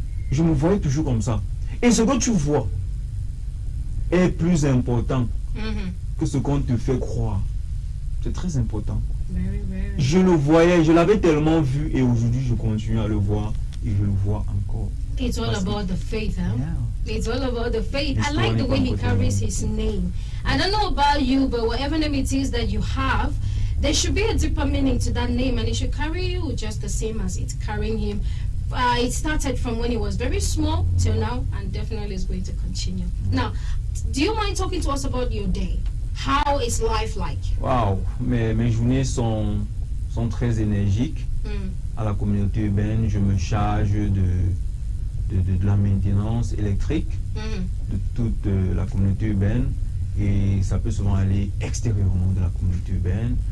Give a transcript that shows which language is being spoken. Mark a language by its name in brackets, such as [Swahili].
[French] Je me voyais toujours comme ça. Et ce que tu vois est plus important que ce qu'on te fait croire. C'est très important. [English] Very, very. [French] Je le voyais, je l'avais tellement vu et aujourd'hui je continue à le voir et je le vois encore. [English] It's all about the faith, huh? Yeah. It's all about the faith. It's I like the way he all about carries the his name. I don't know about you, but whatever name it is that you have, there should be a deeper meaning to that name, and it should carry you just the same as it's carrying him. It started from when he was very small till now, and definitely is going to continue. Now, do you mind talking to us about your day? How is life like? [French] Waouh, mes journées sont très énergiques. À la communauté urbaine, je me charge de la maintenance électrique de toute la communauté urbaine et ça peut souvent aller extérieurement de la communauté urbaine.